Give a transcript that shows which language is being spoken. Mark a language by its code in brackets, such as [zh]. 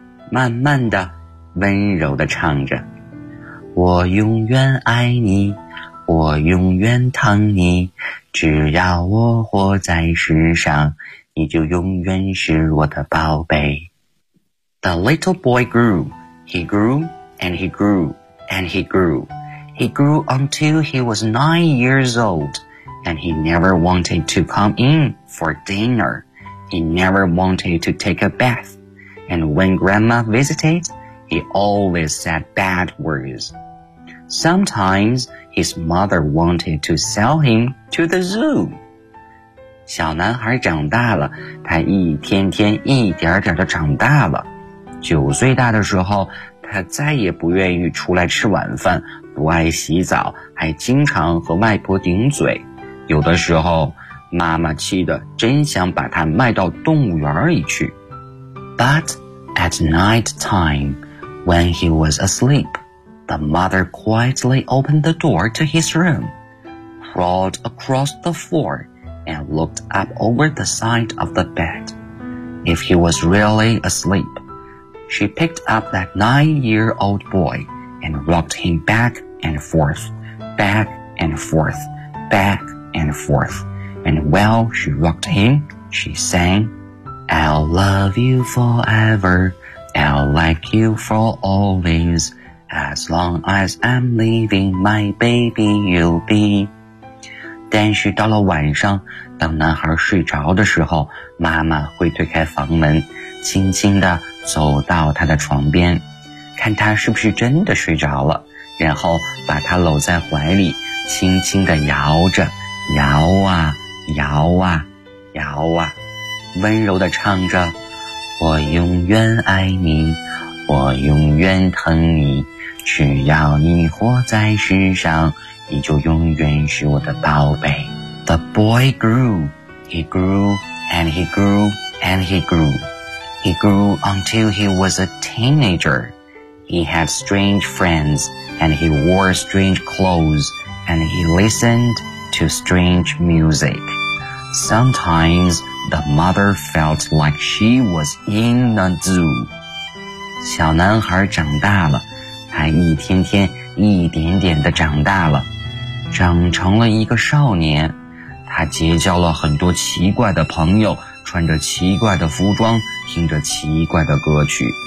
[zh] 慢慢地温柔地唱着，我永远爱你，我永远疼你，只要我活在世上，你就永远是我的宝贝。 [en] The little boy grew, he grew, and he grew, and he grew. He grew until he was 9 years old, and he never wanted to come in for dinner. He never wanted to take a bath. And when grandma visited, he always said bad words. Sometimes his mother wanted to sell him to the zoo. [zh] 小男孩长大了，他一天天一点点地长大了。九岁大的时候，他再也不愿意出来吃晚饭，不爱洗澡，还经常和外婆顶嘴。有的时候，妈妈气得真想把他卖到动物园里去。 [en] But at night time, when he was asleep,The mother quietly opened the door to his room, crawled across the floor, and looked up over the side of the bed. If he was really asleep, she picked up that 9-year-old boy and rocked him back and forth, back and forth, back and forth. And while she rocked him, she sang, "I'll love you forever, I'll like you for always,As long as I'm leaving, my baby you'll be." [zh] 但是到了晚上，当男孩睡着的时候，妈妈会推开房门，轻轻地走到他的床边，看他是不是真的睡着了，然后把他搂在怀里，轻轻地摇着，摇啊摇啊摇啊，温柔地唱着，我永远爱你，我永远疼你，只要你活在世上，你就永远是我的宝贝。 [en] The boy grew, he grew, and he grew, and he grew. He grew until he was a teenager. He had strange friends, and he wore strange clothes, and he listened to strange music. Sometimes the mother felt like she was in a zoo. [zh] 小男孩长大了，他一天天一点点地长大了，长成了一个少年。他结交了很多奇怪的朋友，穿着奇怪的服装，听着奇怪的歌曲。